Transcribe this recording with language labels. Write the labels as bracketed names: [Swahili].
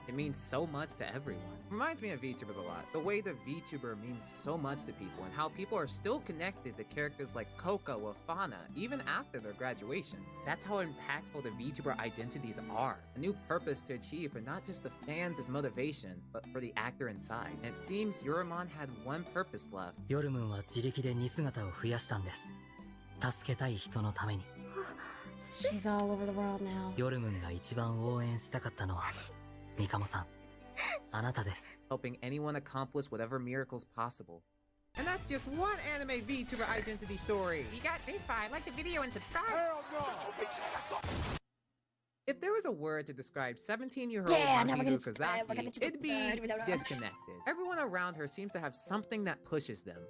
[English] It means so much to everyone. Reminds me of VTubers a lot. The way the VTuber means so much to people and how people are still connected to characters like Coco or Fauna even after their graduations. That's how impactful the VTuber identities are. A new purpose to achieve for not just the fans as motivation, but for the actor inside. And it seems Yorimon had one purpose left. [Japanese] ヨルムンは自力で似姿を増やしたんです。助けたい人のために。 [English] She's all over the world now. [Japanese] ヨルムンが一番応援したかったのは、ミカモさん、あなたです。 [English] Helping anyone accomplish whatever miracles possible. And that's just one anime VTuber identity story. You got this fine. Like the video and subscribe. Shut your bitch ass up. If there was a word to describe 17-year-old Yeah, now we're Mahiru gonna- we're gonna- Kozaki, it'd be disconnected. Everyone around her seems to have something that pushes them.